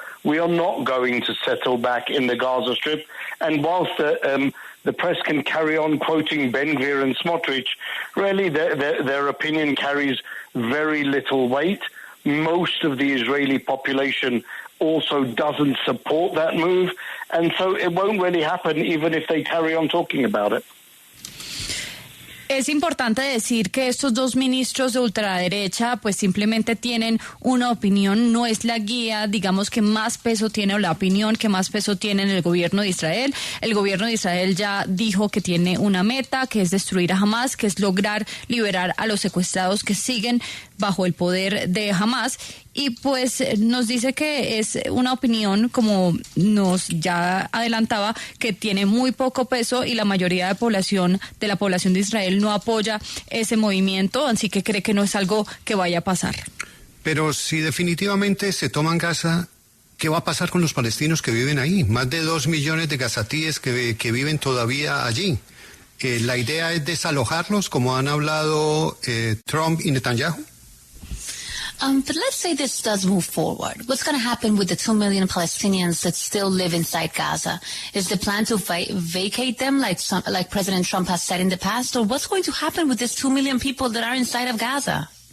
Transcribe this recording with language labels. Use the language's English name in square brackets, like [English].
[English] We are not going to settle back in the Gaza Strip. And whilst the press can carry on quoting Ben-Gvir and Smotrich, really their opinion carries very little weight. Most of the Israeli population also doesn't support that move, and so it won't really happen even if they carry on talking about it. [Spanish] Es importante decir que estos dos ministros de ultraderecha pues simplemente tienen una opinión, no es la guía, digamos, que más peso tiene, o la opinión que más peso tiene en el gobierno de Israel. El gobierno de Israel ya dijo que tiene una meta, que es destruir a Hamas, que es lograr liberar a los secuestrados que siguen bajo el poder de Hamas. Y pues nos dice que es una opinión, como nos ya adelantaba, que tiene muy poco peso y la mayoría de la población de Israel no apoya ese movimiento, así que cree que no es algo que vaya a pasar. Pero si definitivamente se toman Gaza, ¿qué va a pasar con los palestinos que viven ahí? Más de 2 millones de gazatíes que viven todavía allí. ¿La idea es desalojarlos, como han hablado Trump y Netanyahu? [English] But let's say this does move forward. What's going to happen with the 2 million Palestinians that still live inside Gaza? Is the plan to vacate them like President Trump has said in the past? Or what's going to happen with these 2 million people that are inside of Gaza?